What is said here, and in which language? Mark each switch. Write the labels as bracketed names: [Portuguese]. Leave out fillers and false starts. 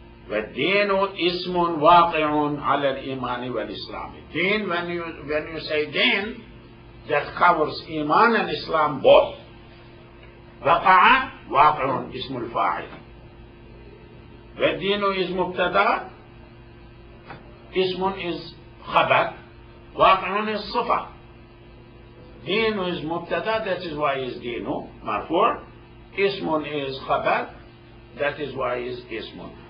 [Arabic] وَالدِّينُ اسم واقع على الإيمان والإسلام. [English] Deen, when you say deen, that covers iman and Islam both. [Arabic] وقع واقع اسم الفاعل. والدين is مبتدا, اسم is خبر, واقع is صفة. [English] دين is مبتدا, that is why is [Arabic] دين مرفوع. [English] اسم is خبر, that is why is اسم.